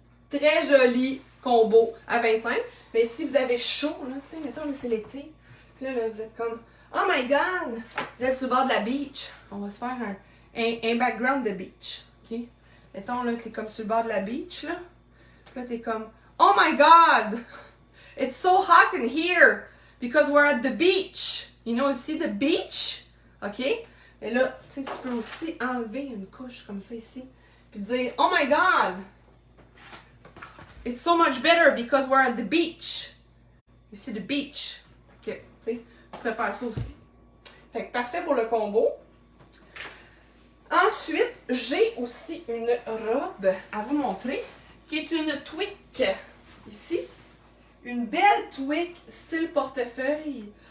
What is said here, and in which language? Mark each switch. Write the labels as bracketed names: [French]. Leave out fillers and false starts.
[French] Très joli combo à 25. Mais si vous avez chaud, là, tu sais, mettons, là, c'est l'été. Puis là, vous êtes comme, [English] oh my God! [French] Vous êtes sur le bord de la beach. On va se faire un background de beach. OK? Mettons, là, t'es comme sur le bord de la beach, là. Puis là, t'es comme, [English] oh my God! It's so hot in here because we're at the beach. You know, see the beach? OK? [French] Et là, tu sais, tu peux aussi enlever une couche comme ça ici. Puis dire, [English] oh my God! It's so much better because we're at the beach. You see the beach. [French] OK, tu sais, tu peux faire ça aussi. Fait que parfait pour le combo. Ensuite, j'ai aussi une robe à vous montrer qui est une tweak. Ici. Une belle tweak style portefeuille.